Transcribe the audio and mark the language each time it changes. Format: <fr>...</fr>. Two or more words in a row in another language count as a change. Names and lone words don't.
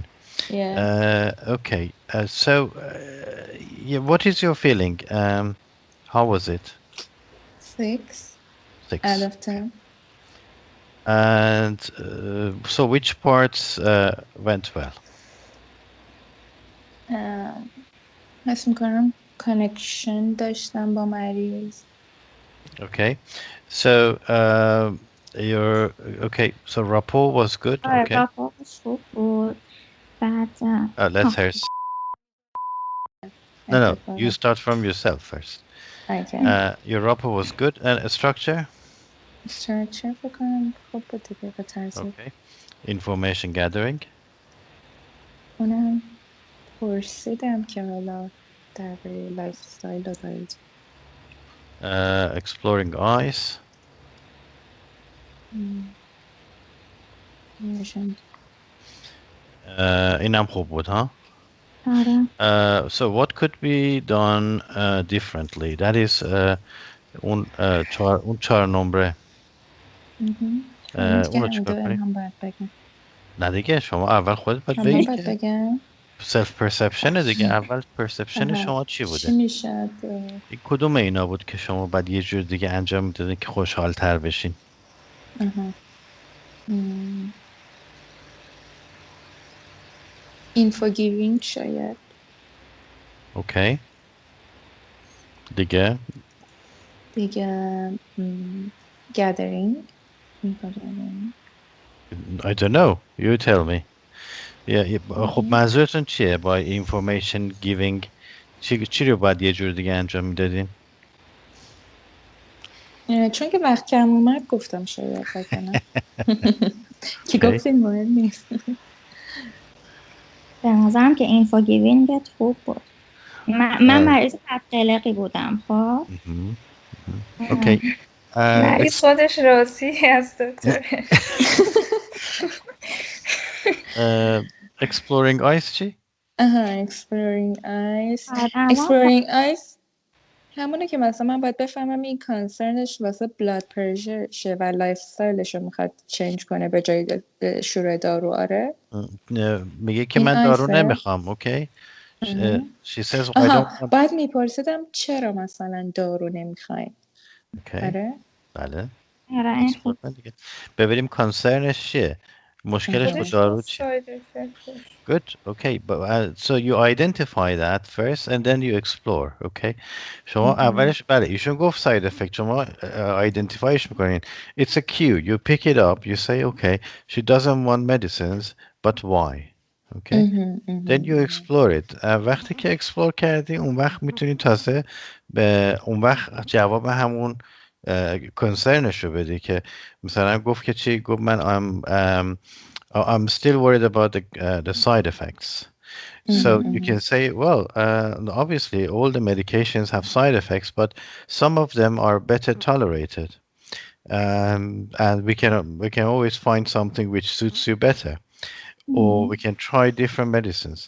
<en>Yeah, Okay. Yeah, what is your feeling? How was it? 6 out 6. of Okay. 10. And so which parts went well?</en> <fa>حس میکنم کانکشن داشتم با مریض.</fa> <en>Okay. So your okay. So rapport was good.</en> <fa>آره</fa> <en>Okay.</en> <fa>رابطش خوب بود. بعد</fa> <en>Let's hear. No, no. You</en> <fa>اتفاقا</fa> <en>start from yourself first. okay. Your rapport was good. And a structure.</en> <fa>استراکچر فکر کنم خوب بود دیگه به ترتیب.</fa> <en>Okay. Information gathering.</en> <fa>اونم پرسیدم که حالا درباره</fa> <en>life style</en> <fa>رو دارید.</fa> <en>Exploring eyes.</en> <fa>نمیشن. اینم خوب بود ها. آره</fa> <en>So what could be done differently? That is</en> <fa>اون چهار نمره. همین دیگه اونو همین دو چیکار کنیم؟ هم باید بگم. نه دیگه شما اول خودت باید من بگی باید که بگم.</fa> <en>self perception</en> <fa>دیگه. اول پرسپشن آها شما چی چی بوده؟ میشد. این کدوم اینا بود که شما بعد یه جور دیگه انجام میدادین که خوشحال تر بشین؟ آها</fa> <en>info giving</en> <fa>شاید. اوکی. دیگه دیگه گدرینگ.</fa> <en>info gathering. I don't know. You tell me.</en> <fa>خب اوکی. منظورتون چیه با</fa> <en>information giving؟</en> <fa>چی رو باید یه جور دیگه انجام میدادین؟ چون که وقت کم اومد گفتم شاید وگرنه که اوکی. گفتیم مهم نیست. به نظرم که اینفو گیوینگت خوب بود. من مریض بدقلقی بودم خب. مهم. مهم. اوکی. مریض خودش راضی از دکتر.</fa> <en>exploring eyes چی؟ آها exploring eyes.</en> <fa>آره، به نظرم exploring eyes همونه که مثلا من باید بفهمم این کانسرنش واسه بلاد پرشرشه و لایف استایلش رو میخواد چنج کنه به جای شروع دارو. آره میگه که این من دارو آیسه. نمیخوام. اوکی.</fa> <en>She says I</en> <fa>آها</fa> <en>don't want.</en> <fa>بعد میپرسیدم چرا مثلا دارو نمیخواین. اوکی. آره بله. آره این</fa> <en>explore</en> <fa>خوب. کن دیگه. ببینیم کانسرنش چیه. مشکلش با آها. خودش گفت دارو چیه. ساید افکتش.</fa> <en>Good. Okay. But so you identify that first and then you explore.</en> <fa>Okay. شما اولش بله ایشون گفت</fa> <en>side effect.</en> <fa>شما identifyش میکنین.</fa> <en>It's a cue. You pick it up. You say okay. She doesn't want medicines, but why? Okay. Then you explore it.</en> <fa>وقتی که explore کردی اون وقت میتونی تازه به اون وقت جواب همون کنسرنش رو بدی که مثلا گفت که چی گفت من</fa> <en>I'm still worried about the side effects. So you can say, well, obviously all the medications have side effects, but some of them are better tolerated. And we can always find something which suits you better, or we can try different medicines.</en>